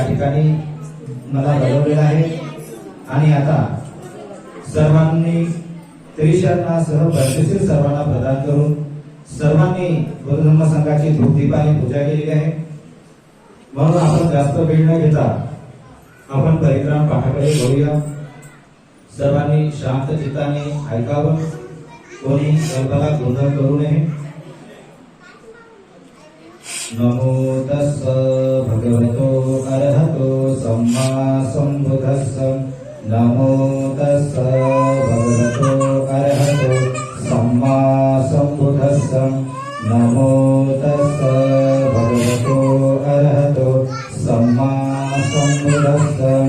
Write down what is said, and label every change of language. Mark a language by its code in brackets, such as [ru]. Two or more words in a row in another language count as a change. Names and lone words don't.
[mr] ठिकाणी मला बोलवलेलं आहे आणि आता सर्वांनी त्रिशरणासह बर्फशीर सर्वांना प्रदान करून सर्वांनी गुरुधर्म संघाची धूपदीपाने पूजा केलेली आहे म्हणून आपण जास्त वेळ न घेता आपण परित्राण पाठाकडे वळूया सर्वांनी शांत चित्ताने ऐकावं कोणी गर्भाला गोंधळ करू नये. [pi] नमो तस्स भगवतो अरहतो सम्मा संबुद्धस्स. नमो तस्स भगवतो अरहतो सम्मा संबुद्धस्स. नमो तस्स भगवतो अरहतो सम्मा संबुद्धस्स.